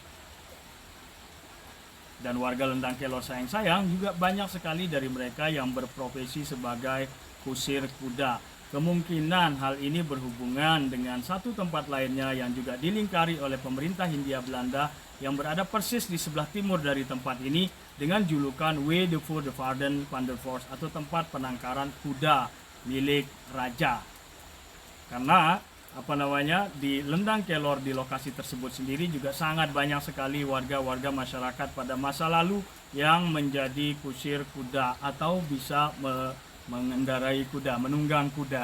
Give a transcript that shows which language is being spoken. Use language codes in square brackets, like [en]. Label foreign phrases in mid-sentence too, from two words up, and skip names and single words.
[id] Dan warga Lendang Kelor sayang-sayang juga banyak sekali dari mereka yang berprofesi sebagai kusir kuda. Kemungkinan hal ini berhubungan dengan satu tempat lainnya yang juga dilingkari oleh pemerintah Hindia Belanda yang berada persis di sebelah timur dari tempat ini dengan julukan Way de Voor de Varden van der Vorst atau tempat penangkaran kuda milik raja. Karena di Lendang Kelor di lokasi tersebut sendiri juga sangat banyak sekali warga-warga masyarakat pada masa lalu yang menjadi kusir kuda atau bisa mengendarai kuda, menunggang kuda.